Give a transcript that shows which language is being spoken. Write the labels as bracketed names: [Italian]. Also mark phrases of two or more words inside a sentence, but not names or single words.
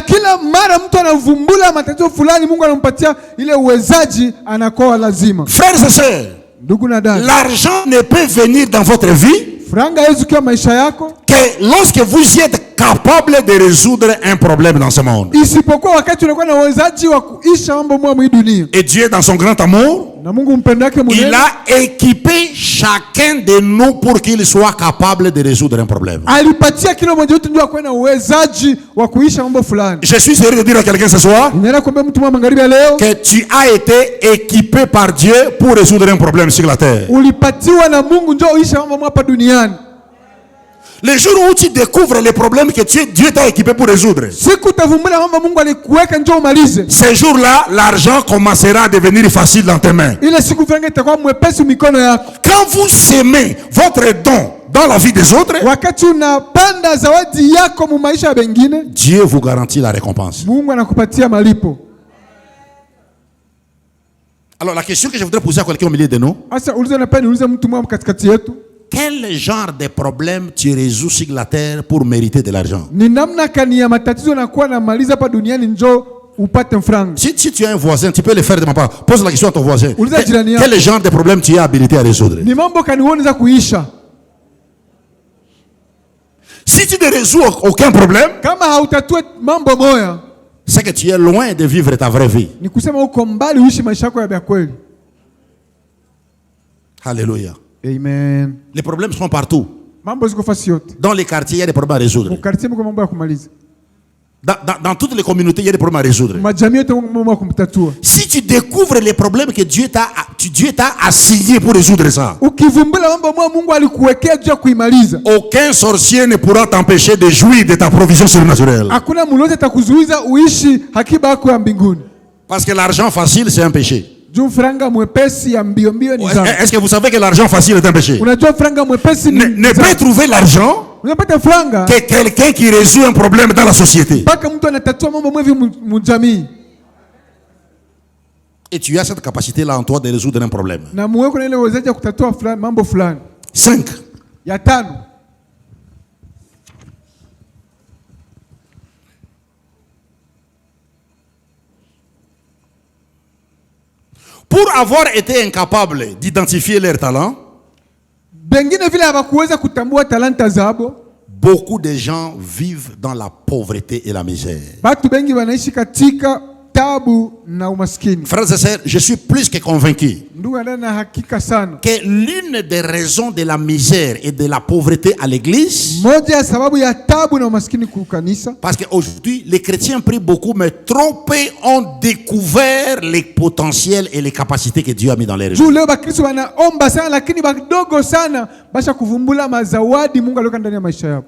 [French] Frères et sœurs, l'argent ne peut venir dans votre vie que lorsque vous y êtes capable de résoudre un problème dans ce monde. [Swahili] isipokuwa wakati unakuwa na uwezaji wa kuisha mambo mwa hii dunia. [French] Et Dieu, dans son grand amour, [Swahili] Na Mungu mpendo wake [French] il [Swahili] munene [French] a équipé chacun de nous pour qu'il soit capable de résoudre un problème. [Swahili] alipatia kila mmoja wetu ndio akuwe na uwezaji wa kuisha mambo fulani. [French] Je suis sérieux de dire à quelqu'un ce soir [Swahili] Ninaenda kuambia mtu mwa magharibi ya leo, [French] que tu as été équipé par Dieu pour résoudre un problème sur la terre. [Swahili] ulipatiwa na Mungu ndio uisha mambo hapa duniani. [French] Le jour où tu découvres les problèmes que Dieu t'a équipé pour résoudre, [Swahili] Siku utavumbula mambo Mungu alikuweka ndio umalize. [French] ce jour-là, l'argent commencera à devenir facile dans tes mains. [Swahili] Ile siku franga itakuwa mwepesi mikono yako. [French] Quand vous semez votre don dans la vie des autres, [Swahili] Wakati unapanda zawadi yako mu maisha ya wengine, [French] Dieu vous garantit la récompense. [Swahili] Mungu anakupatia malipo. [French] Alors la question que je voudrais poser à quelqu'un au milieu de nous, [Swahili] Sasa uliza na pani uliza mtu mmoja katikati yetu, [French] quel genre de problème tu résous sur la terre pour mériter de l'argent? [Swahili] ni namna kani ya matatizo nakuwa na maliza hapa duniani njoo upate franga. [French] Si tu as un voisin, tu peux le faire de ma part. Pose la question à ton voisin. [Swahili] Uliza jirani yako. [French] Quel genre de problème tu es habilité à résoudre? [Swahili] Ni mambo kani wewe unaweza kuisha. [French] Si tu ne résous aucun problème, [Swahili] Kama hautatue mambo moya, [French] c'est que tu es loin de vivre ta vraie vie. [Swahili] ni kusema uko mbali uishi maisha yako ya kweli. [French] Alléluia. [Swahili] Amen. [French] Les problèmes sont partout. [Swahili] Mambo ziko fasi yote. [French] Dans les quartiers, il y a des problèmes à résoudre. [Swahili] Ukartie mko mambo ya kumaliza. [French] Dans toutes les communautés, il y a des problèmes à résoudre. [Swahili] Majamii yote mko mambo ya kumtatua. [French] Si tu découvres les problèmes que Dieu t'a assigné pour résoudre ça, [Swahili] Ukivumbula mambo mwa Mungu alikuwekea juu ya kuimaliza, [French] aucun sorcier ne pourra t'empêcher de jouir de ta provision surnaturelle. [Swahili] hakuna mlozi atakuzuiza uishi hakiba yako ya mbinguni. [French] Parce que l'argent facile, c'est un péché. [Swahili] Juu franga mwepesi ya mbio mbio ni dhambi. [French] Est-ce que vous savez que l'argent facile est un péché? [Swahili] Unajua franga mwepesi ni [French] Ne peut trouver l'argent [Swahili] unapata franga [French] que quelqu'un qui résout un problème dans la société. [Swahili] mpaka mtu anatatua mambo mwevi mujamii. [French] Et tu as cette capacité-là en toi de résoudre un problème. [Swahili] Na muweko na ile uwezaji ya kutatua fulani, mambo fulani. [French] 5. [Swahili] Ya tano, [French] Pour avoir été incapable d'identifier leurs talents, [Swahili] bengine vile hawakuweza kutambua talanta zabo, [French] beaucoup de gens vivent dans la pauvreté et la misère. [Swahili] batu bengi wanaishi katika tabu na umaskini. [French] Frères et sœurs, je suis plus que convaincu [Swahili] Ndugu na hakika sana, [French] que l'une des raisons de la misère et de la pauvreté à l'église, [Swahili] moja ya sababu ya tabu na umaskini kukanisa, [French] parce qu'aujourd'hui, les chrétiens prient beaucoup, mais trop peu ont découvert les potentiels et les capacités que Dieu a mis dans les [Swahili] juu [French] vies. [Swahili] leo bakristo wanaomba sana lakini badogo sana basha kuvumbula mazawadi Mungu aliweka ndani ya maisha yako.